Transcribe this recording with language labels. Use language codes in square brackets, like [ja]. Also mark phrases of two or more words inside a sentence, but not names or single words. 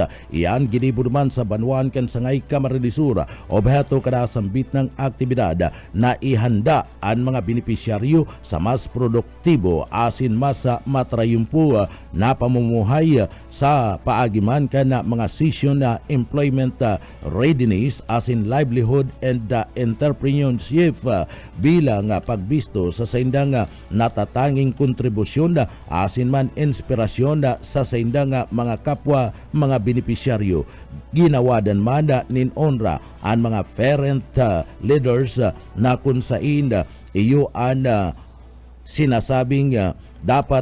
[bik] Iyan ginibo naman sa Banwan kan Sangay Camarines Sur. Obheto kada sambit ng aktibidad na ihanda ang mga benepisyaryo sa mas produktibo asin mas matrayumpo na pamumuhay sa paagiman ka na mga session na [en] employment readiness [bik] as in [en] livelihood and entrepreneurship [bik] bilang pagbisto sa saindang natatanging kontribusyon asin man inspirasyon sa saindang mga kapwa mga benepisyaryo. Ginawadan man nin onra ang mga [en] parent leaders [bik] na kung sain iyo ang sinasabing dapat